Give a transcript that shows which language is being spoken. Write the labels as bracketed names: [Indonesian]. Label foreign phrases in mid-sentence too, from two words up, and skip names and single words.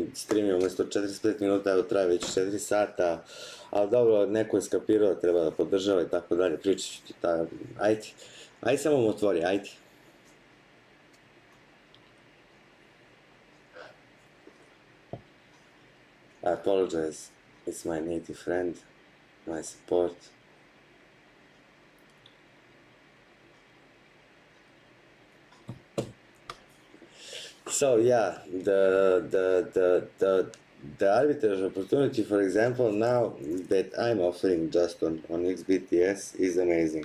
[Bosnian] Stream je umjesto 45 minuta, evo traje već 4 sata. Ali dobro, neko je skapirao, treba da podržava i tako dalje. Pričat ću ti ajde. Ajde samo mu otvori, ajde. [English] I apologize, it's my native friend, my support. So yeah, the arbitrage opportunity, for example, now that I'm offering just on XBTS is amazing.